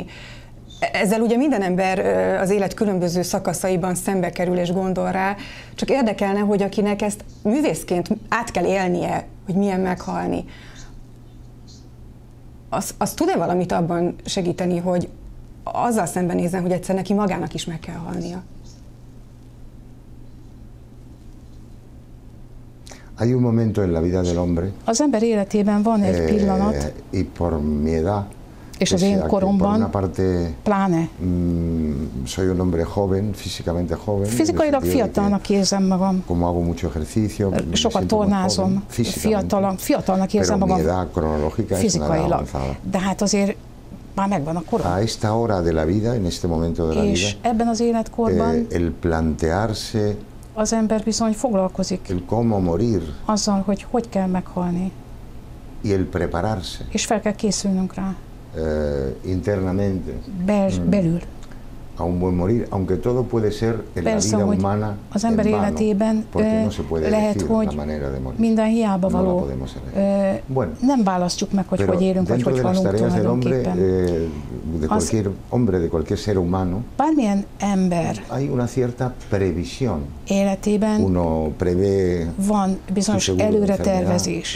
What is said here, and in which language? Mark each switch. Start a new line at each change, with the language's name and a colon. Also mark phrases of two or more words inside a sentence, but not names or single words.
Hungarian: Ezzel ugye minden ember az élet különböző szakaszaiban szembe kerül és gondol rá, csak érdekelne, hogy akinek ezt művészként át kell élnie, hogy milyen meghalni, az tud-e valamit abban segíteni, hogy azzal szembenézzen, hogy egyszer neki magának is meg kell halnia?
Spanish: Hay un momento en la vida del hombre,
Hungarian: az ember életében van egy pillanat,
Spanish: y por mi edad,
Hungarian: és az én koromban, pláne.
Spanish: Soy un hombre joven, físicamente joven.
Hungarian: Fizikailag fiatalnak érzem magam.
Spanish: Como hago mucho ejercicio,
Hungarian: sokat tornázom, fiatalnak érzem magam fizikailag. De hát azért már megvan a korom.
Spanish: A esta hora de la vida, en este momento de la vida,
Hungarian: és ebben az életkorban
Spanish: el plantearse,
Hungarian: az ember bizony foglalkozik
Spanish: el cómo morir,
Hungarian: azzal, hogy hogy kell meghalni.
Spanish: Y el prepararse,
Hungarian: és fel kell készülnünk rá.
Spanish: Internamente.
Hungarian: Belül.
Spanish: a un buen morir, aunque todo puede ser en la vida humana
Hungarian: az ember életében lehet, hogy minden hiába való. Nem választjuk meg, hogy hogy élünk, vagy hogy halunk tulajdonképpen. Bármilyen ember életében van bizonyos előretervezés.